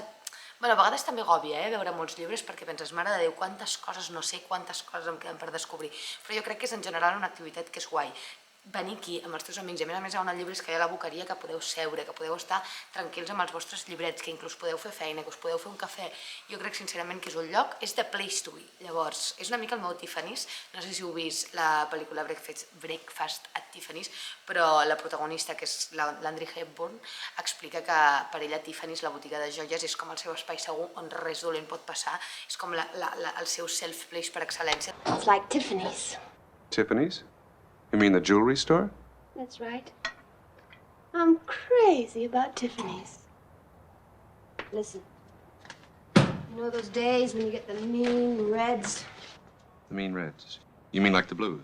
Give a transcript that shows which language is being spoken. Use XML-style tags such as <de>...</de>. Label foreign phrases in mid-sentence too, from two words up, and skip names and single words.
<ca>A vegades també agòbia, veure molts llibres perquè penses, mare de Déu, quantes coses no sé, quantes coses em queden per descobrir. Però jo crec que és en general una activitat que és guai. Venir aquí amb els teus amics, i a més hi ha una llibres que hi ha a la boqueria que podeu seure, que podeu estar tranquils amb els vostres llibrets, que inclús podeu fer feina, que us podeu fer un cafè. Jo crec sincerament que és un lloc, és</ca> <en>the place to be.</en> <ca>Llavors, és una mica el meu Tiffany's, no sé si heu vist la pel·lícula Breakfast at Tiffany's, però la protagonista, que és l'Audrey Hepburn, explica que per ella Tiffany's, la botiga de joies, és com el seu espai segur on res dolent pot passar, és com el seu self-place per excel·lència.</ca> <en>It's like Tiffany's. Tiffany's? You mean the jewelry store? That's right. I'm crazy about Tiffany's. Listen, you know those days when you get the mean reds? The mean reds. You mean like the blues?</en>